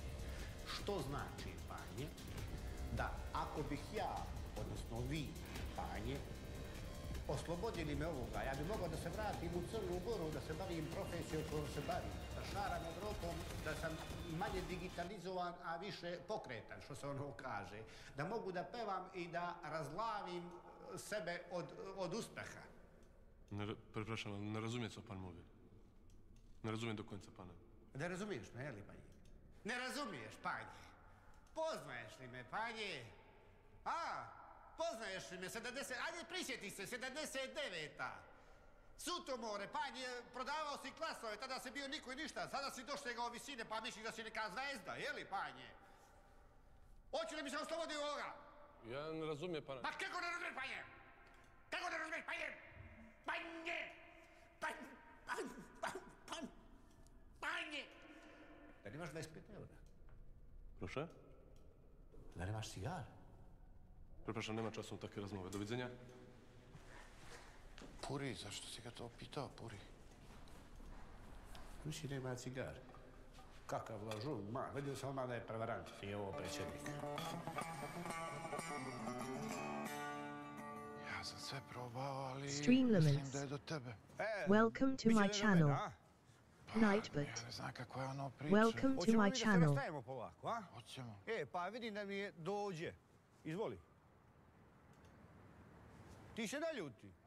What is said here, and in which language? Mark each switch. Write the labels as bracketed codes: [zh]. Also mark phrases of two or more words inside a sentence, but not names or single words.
[sr] Što znači, panje, da ako bih ja, odnosno vi, panje, oslobodili me ovoga, ja bih mogao da se vratim u Crnu Goru, da se bavim profesijom kojom se bavim, da šaram Evropom, da sam manje digitalizovan, a više pokretan, što se ono kaže, da mogu da pevam i da razglavim sebe od uspeha. [pl] Przepraszam, ne razumije co pan mówi. Ne razumijem do końca pana. [sr] Ne razumiješ me, je li, panje? Ne razumiješ, panje? Poznaješ li me, panje? Poznaješ li me, 70... Ajde, prisjeti se, 79-a. Sutomore, panje, prodavao si klasove, tada si bio niko i ništa. Sada si doštegao visine, pa misliš da si neka zvezda, je li, panje? Hoće li mi se oslobodi ovoga? [pl] Ja ne razumijem pana. [sr] Pa kako ne razumiješ, panje? Kako ne razumiješ, panje? Panje! Da nemaš 25 eura? [pl] Proszę? [sr] Da nemaš cigar? [pl] Przepraszam, nema czasu na takie rozmowy. Do widzenia. [sr] Puri, zašto si ga to pitao, Puri? Misli nema cigar. Kakav lažu, vidio sam odmah da je prevarant i ovo predsjednik. Ja sam sve probao, ali [en] Stream [sr] mislim [en] limits. [sr] da je do tebe. [en] Welcome to my channel. Nightbot. [sr] Ja ne znam kako je ono priča. [en] Welcome to [sr] Hoćemo [en] my [sr] mi da se [en] channel. [sr] rastajemo polako, a? Hoćemo. Pa vidim da mi je dođe. Izvoli. Ti se naljuti.